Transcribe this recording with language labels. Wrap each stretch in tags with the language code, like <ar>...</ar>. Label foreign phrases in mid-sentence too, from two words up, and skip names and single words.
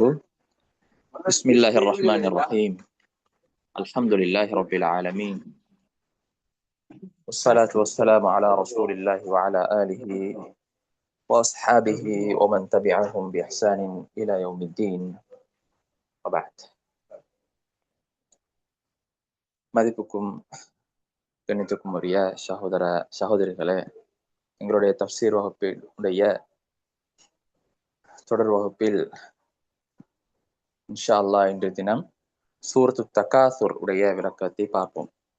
<ar>بسم الله الرحمن الرحيم. الحمد لله رب العالمين، والصلاة والسلام على رسول الله وعلى آله وأصحابه ومن تبعهم بإحسان إلى يوم الدين. وبعد.</ar> <ta>மதிப்புக்கும் கண்ணியத்துக்கும் உரிய சகோதரிகளே, எங்களுடைய தஃப்சீர் வகுப்பில் உடைய தொடர் வகுப்பில்</ta> <ar>إن شاء الله</ar> <ta>இன்றைய தினம் சூரத்து தகாசுர் உடைய விளக்கத்தை பார்ப்போம்.</ta>